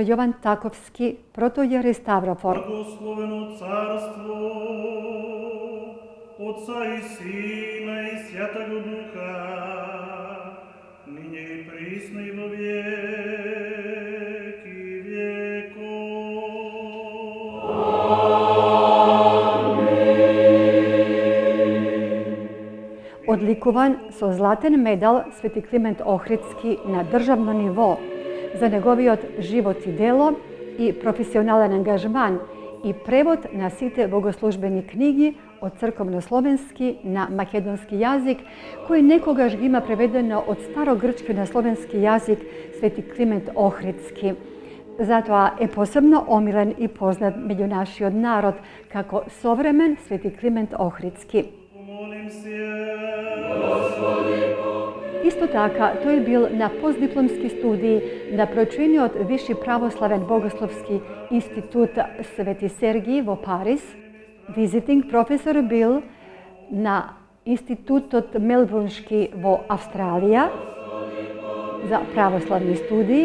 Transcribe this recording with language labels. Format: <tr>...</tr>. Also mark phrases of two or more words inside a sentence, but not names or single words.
<mk>Јован Таковски, протојери Ставрофор.</mk> <cu>Благословено царство Отца и Сына и Святаго Духа, ныне и присно и во веки веков.</cu> <mk>Одликован со златен медал Свети Климент Охридски на државно ниво за његови од живот и дело и професионалан ангажман и превод на сите богослужбени книги од црковно-словенски на македонски јазик, који некогаж има преведено од старогрчке на словенски јазик Свети Климент Охридски. Зато је посебно омилен и познат међу наши од народ како современ Свети Климент Охридски. Isto така, тој бил на постдипломски студии на прочениот Виши православен богословски институт Свети Сергиј во Париз. Визитинг професор бил на Институтот Мелбурншки во Австралија за православни студии.</mk>